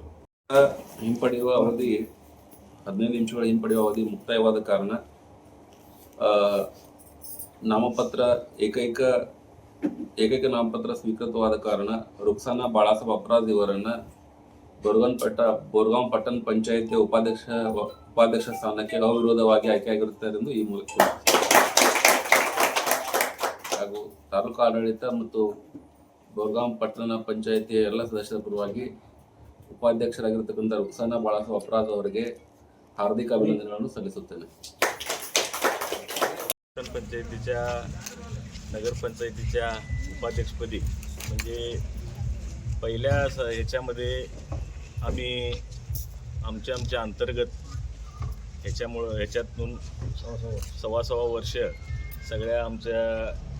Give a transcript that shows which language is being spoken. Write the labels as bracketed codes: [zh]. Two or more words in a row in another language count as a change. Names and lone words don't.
[kn] ಹಿಂಪಡೆಯುವ ಅವಧಿ 15 ನಿಮಿಷಗಳ ಹಿಂಪಡೆಯುವ ಅವಧಿ ಮುಕ್ತಾಯವಾದ ಕಾರಣ ನಾಮಪತ್ರ ಏಕೈಕ ನಾಮಪತ್ರ ಸ್ವೀಕೃತವಾದ ಕಾರಣ ರುಕ್ಸಾನಾ ಬಾಳಾಸಾಹೇಬ್ ಅಪರಾಜ್ ಇವರನ್ನ ಬೋರಗಾಂವ್ ಪಟ್ಟಣ ಪಂಚಾಯಿತಿಯ ಉಪಾಧ್ಯಕ್ಷ ಸ್ಥಾನಕ್ಕೆ ಅವಿರೋಧವಾಗಿ ಆಯ್ಕೆಯಾಗಿರುತ್ತಾರೆ ಎಂದು ಈ ಮೂಲಕ ಹಾಗೂ ತಾಲೂಕು ಆಡಳಿತ ಮತ್ತು ಬೋರಗಾಂವ್ ಪಟ್ಟಣ ಪಂಚಾಯಿತಿಯ ಎಲ್ಲ ಸದಸ್ಯರ ಪರವಾಗಿ ಉಪಾಧ್ಯಕ್ಷರಾಗಿರ್ತಕ್ಕಂಥ ರುಕ್ಸಾನಾ ಬಾಳಾಸಾಹೇಬ್ ಅಪರಾಜ್ ಅವರಿಗೆ ಹಾರ್ದಿಕ ಅಭಿನಂದನೆ ಸಲ್ಲಿಸುತ್ತೇನೆ. [mr] पंचायतीच्या नगरपंचायतीच्या उपाध्यक्षपदी म्हणजे पहिल्या ह्याच्यामध्ये आम्ही आमच्या अंतर्गत ह्याच्यातून 6.25 वर्ष सगळ्या आमच्या